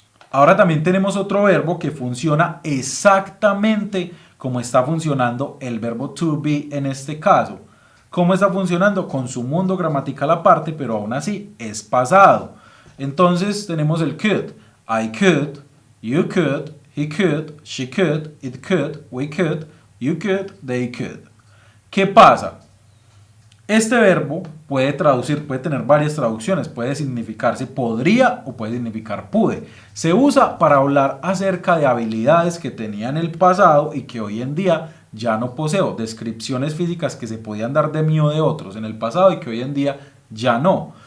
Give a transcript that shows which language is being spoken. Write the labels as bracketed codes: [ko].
[es] Ahora también tenemos otro verbo que funciona exactamente como está funcionando el verbo to be en este caso. ¿Cómo está funcionando? Con su mundo gramatical aparte, pero aún así es pasado. Entonces tenemos el could. [en] I could, you could, he could, she could, it could, we could, you could, they could. [es] ¿Qué pasa? Este verbo puede traducir, puede tener varias traducciones, puede significarse podría o puede significar pude. Se usa para hablar acerca de habilidades que tenía en el pasado y que hoy en día ya no poseo, descripciones físicas que se podían dar de mí o de otros en el pasado y que hoy en día ya no.